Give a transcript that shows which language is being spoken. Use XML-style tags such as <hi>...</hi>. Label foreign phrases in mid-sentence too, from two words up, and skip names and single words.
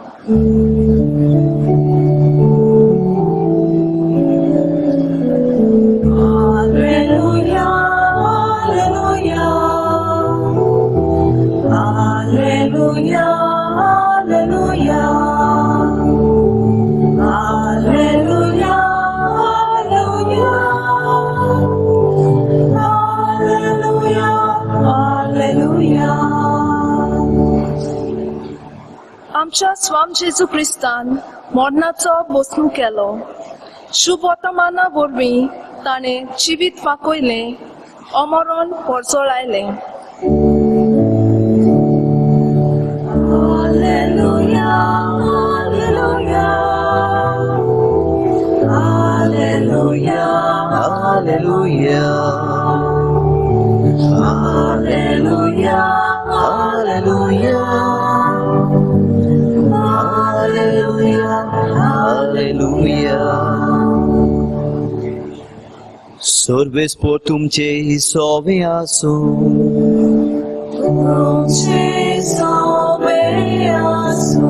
<la>Alleluia, alleluia, alleluia, alleluia, alleluia, alleluia, alleluia, alleluia.</la> <kok>आमच्या स्वाम जेजू क्रिस्तान मरणाचो बसणूक केलो. शुभ वर्तमाना वरवीं ताणें जिवीत वाकयलें, अमरण परजोळायलें.</kok> <la>Alleluia, alleluia, alleluia, Hallelujah. alleluia, Hallelujah. Hallelujah. Hallelujah.</la> <kok>सर्वेस्पर तुमचे सोवे आसूं. तुमचे सोबे आसूं.</kok>